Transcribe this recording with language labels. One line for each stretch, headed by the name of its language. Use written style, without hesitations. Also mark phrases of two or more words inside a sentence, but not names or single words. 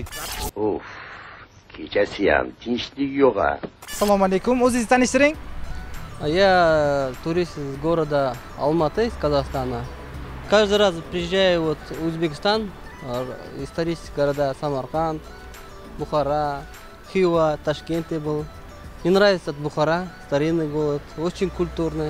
Uzbek: Kechasi ham tinchlik yo'q-a. Assalomu alaykum, o'zingizni tanishtiring.
Russian: Я турист из города Алматы, из Казахстана. Каждый раз приезжаю в Узбекистан, исторические города Самарканд, Бухара, Хива, Ташкент был. Мне нравится Бухара, старинный город, очень культурный.